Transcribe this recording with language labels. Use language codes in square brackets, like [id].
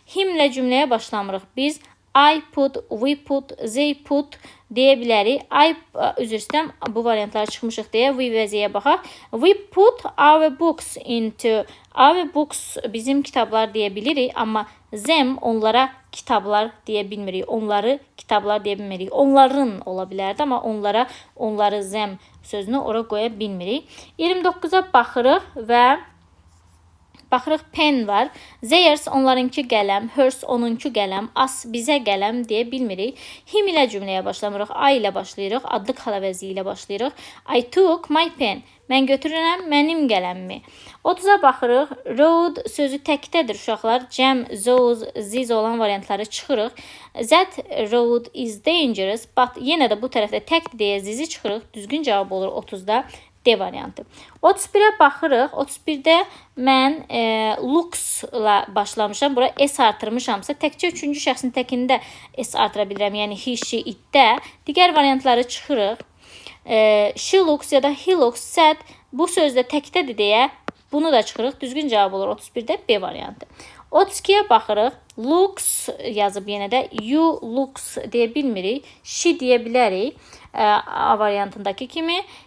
[az] Himlə cümləyə başlamırıq biz. [en] I put, we put, they put [az] deyə bilərik. Üzr istəyirəm, bu variantlara çıxmışıq deyə we və z-yə baxaq. [en] We put our books [az] into, our books bizim kitablar deyə bilirik, amma them onlara kitablar deyə bilmirik. Onları kitablar deyə bilmirik. Onların ola bilərdi, amma onlara, onları them sözünü ora qoya bilmirik. 29-a baxırıq və baxırıq pen var. Theirs onlarınki qələm, hers onunki qələm, us bizə qələm deyə bilmirik. Him ilə cümləyə başlamırıq, I ilə başlayırıq, adlı xalavəzi ilə başlayırıq. [en] I took my pen. [az] Mən götürürəm mənim qələmimi. 30-a baxırıq. Road sözü təkdədir uşaqlar. Cəm, those, these olan variantları çıxırıq. [en] That road is dangerous, but [az] yenə də bu tərəfdə təkdir deyə zizi çıxırıq. Düzgün cavab olur 30-da. D variantı. 31-ə baxırıq. 31-də mən looks-la başlamışam. Bura S artırmışamsa, təkcə 3-cü şəxsin təkində S artıra bilirəm. Yəni he, she, it-də. Digər variantları çıxırıq. [en] She looks [az] ya da [en] he looks sad. [az] Bu sözdə təkdədir deyə bunu da çıxırıq. Düzgün cavab olur 31-də B variantı. 32-yə baxırıq. Looks yazıb yenə də [en] you looks [az] deyə bilmirik. She deyə bilərik. A variantındakı kimi.